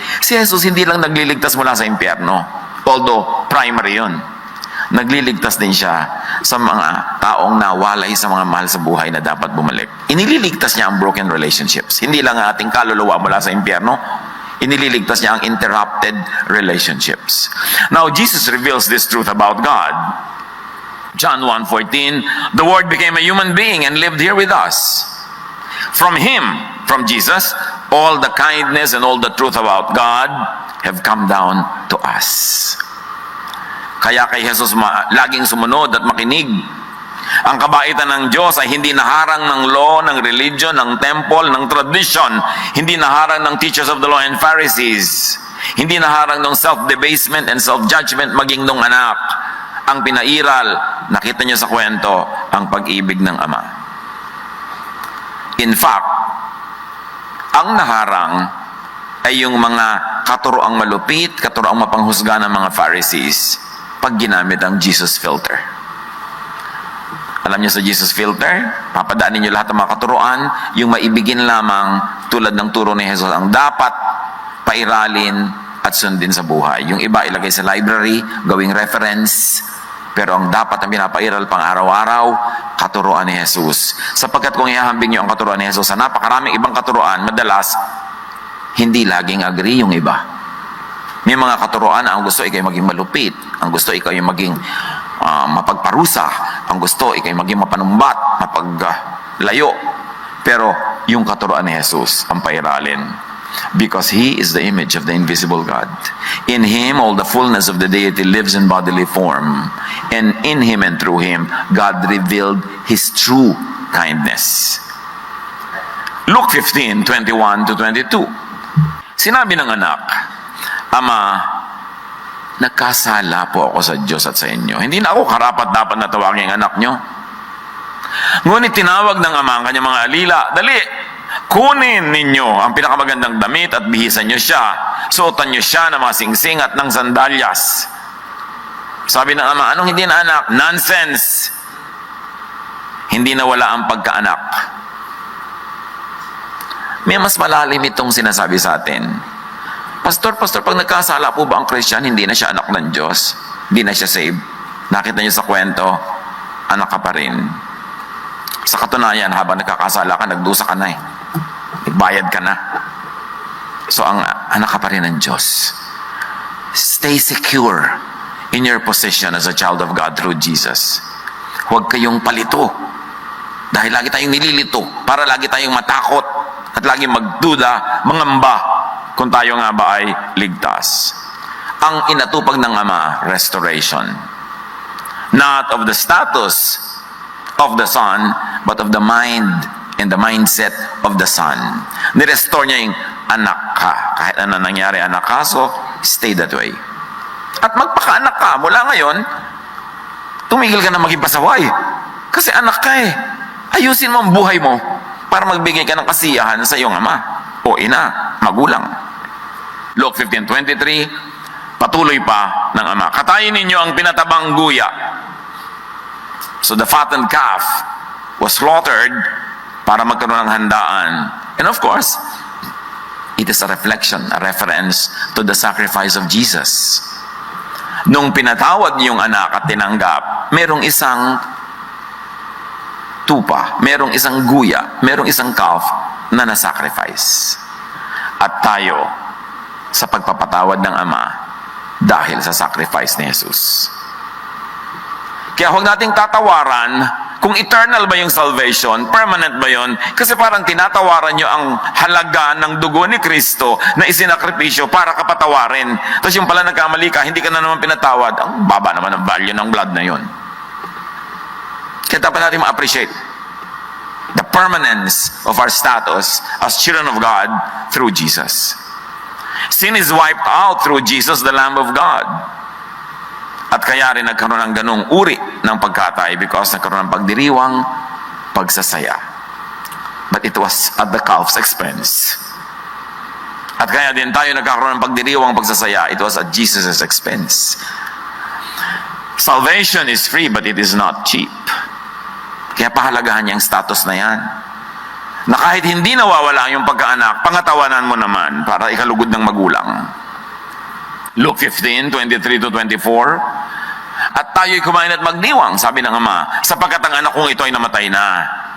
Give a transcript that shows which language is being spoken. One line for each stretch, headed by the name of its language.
Filipino: Si Jesus hindi lang nagliligtas mula sa impyerno.
English: Although,
Filipino: primary yun. Nagliligtas din siya sa mga taong nawalay sa mga mahal sa buhay na dapat bumalik. Inililigtas niya ang
English: broken relationships.
Filipino: Hindi lang ang ating kaluluwa mula sa impyerno, inililigtas niya ang
English: interrupted relationships. Now, Jesus reveals this truth about God. John 1:14, the Word became a human being and lived here with us. From Him, from Jesus, all the kindness and all the truth about God have come down to us.
Filipino: Kaya kay Jesus laging sumunod at makinig. Ang kabaitan ng Diyos ay hindi naharang ng law, ng religion, ng temple, ng tradition. Hindi naharang ng
English: teachers of the law and Pharisees.
Filipino: Hindi naharang ng
English: self-debasement and self-judgment
Filipino: maging nung anak. Ang pinairal, nakita niyo sa kwento, ang pag-ibig ng Ama. In fact, ang naharang ay yung mga katuroang malupit, katuroang mapanghusga ng mga Pharisees pag ginamit ang Jesus filter. Alam niyo sa Jesus filter, papadaanin niyo lahat ng mga katuroan, yung maibigin lamang tulad ng turo ni Jesus ang dapat pairalin at sundin sa buhay. Yung iba ilagay sa library, gawing reference, pero ang dapat ang pinapairal pang araw-araw, katuroan ni Jesus. Sapagkat kung ihahambing niyo ang katuroan ni Jesus sa napakaraming ibang katuroan, madalas, hindi laging agree yung iba. May mga katuroan na ang gusto ikaw maging malupit, ang gusto ikaw yung maging mapagparusa, ang gusto ikaw yung maging mapanumbat, mapaglayo. Pero yung katuroan ni Jesus ang pairalin.
English: Because He is the image of the invisible God. In Him, all the fullness of the deity lives in bodily form. And in Him and through Him, God revealed His true kindness. Luke 15:21-22.
Filipino: Sinabi ng anak, Ama, nagkasala po ako sa Diyos at sa inyo. Hindi na ako karapat-dapat na tawagin ang anak nyo. Ngunit tinawag ng ama ang kanyang mga alila, dali, kunin ninyo ang pinakamagandang damit at bihisan nyo siya. Suotan nyo siya ng mga singsing at ng sandalyas. Sabi ng ama, anong hindi na anak? Nonsense! Hindi na wala ang pagkaanak. May mas malalim itong sinasabi sa atin. Pastor, pag nagkasala po ba ang Christian, hindi na siya anak ng Diyos? Hindi na siya saved? Nakita niyo sa kwento, anak ka pa rin. Sa katunayan, habang nagkakasala ka, nagdusa ka na eh. Nagbayad ka na. So, ang anak ka pa rin ng Diyos.
English: Stay secure in your position as a child of God through Jesus.
Filipino: Huwag kayong palito. Dahil lagi tayong nililito. Para lagi tayong matakot. At lagi magduda, mangamba. Kung tayo nga ba ay ligtas. Ang inatupag ng Ama, restoration.
English: Not of the status of the Son, but of the mind and the mindset of the Son.
Filipino: Nirestore niya yung anak ka. Kahit ano nangyari, anak ka,
English: so stay that way.
Filipino: At magpaka-anak ka, mula ngayon, tumigil ka na maging pasaway. Kasi anak ka eh. Ayusin mo ang buhay mo para magbigay ka ng kasiyahan sa iyong ama o ina, magulang. Luke 15:23, patuloy pa ng ama, katayin ninyo ang pinatabang guya.
English: So the fattened calf was slaughtered
Filipino: para magkaroon ng handaan.
English: And of course, it is a reflection, a reference to the sacrifice of Jesus.
Filipino: Nung pinatawad yung anak at tinanggap, merong isang tupa, merong isang guya, merong isang calf na nasacrifice. At tayo, sa pagpapatawad ng Ama, dahil sa sacrifice ni Jesus. Kaya huwag nating tatawaran kung eternal ba yung salvation, permanent ba yun? Kasi parang tinatawaran nyo ang halaga ng dugo ni Kristo na isinakripisyo para kapatawarin. Tapos yung pala nagkamali ka, hindi ka na naman pinatawad. Ang baba naman ang value ng blood na yun. Kaya dapat natin ma-appreciate
English: the permanence of our status as children of God through Jesus. Sin is wiped out through Jesus, the Lamb of God.
Filipino: At kaya rin nagkaroon ng ganung uri ng pagkatay because nagkaroon ng pagdiriwang, pagsasaya.
English: But it was at the calf's expense.
Filipino: At kaya din tayo nagkakaroon ng pagdiriwang, pagsasaya.
English: It was at Jesus' expense. Salvation is free, but it is not cheap.
Filipino: Kaya pahalagahan niya ang status na yan. Na kahit hindi nawawala yung pagkaanak, pangatawanan mo naman para ikalugod ng magulang. Luke 15:23-24. At tayo'y kumain at magdiwang, sabi ng ama, sapagkat ang anak kong ito ay namatay na.